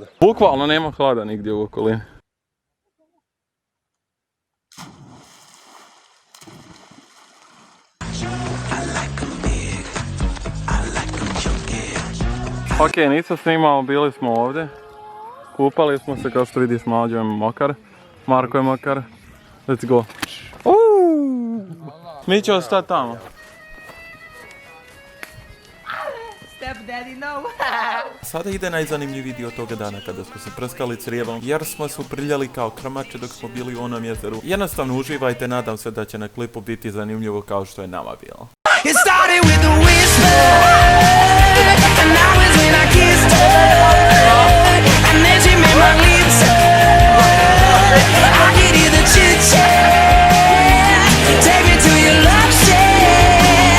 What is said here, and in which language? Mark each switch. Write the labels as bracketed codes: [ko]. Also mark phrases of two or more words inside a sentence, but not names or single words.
[bs] Bukvalno nema hlada nigdje u okolini. Ok, nisam snimao, bili smo ovdje. Kupali smo se, kao što vidi s Mlađom mokar. Marko je mokar. [en] Let's go. [bs] Mi ćemo stati tamo. Sada ide najzanimljiviji dio toga dana kada smo se prskali crijevom, jer smo se uprljali kao krmače dok smo bili u onom jezeru. Jednostavno uživajte, nadam se da će na klipu biti zanimljivo kao što je nama bilo. [en] It started with a whisper, and that was when I kissed her, and then she made my lips hurt. I could hear the chit-chat, take me to your love shack.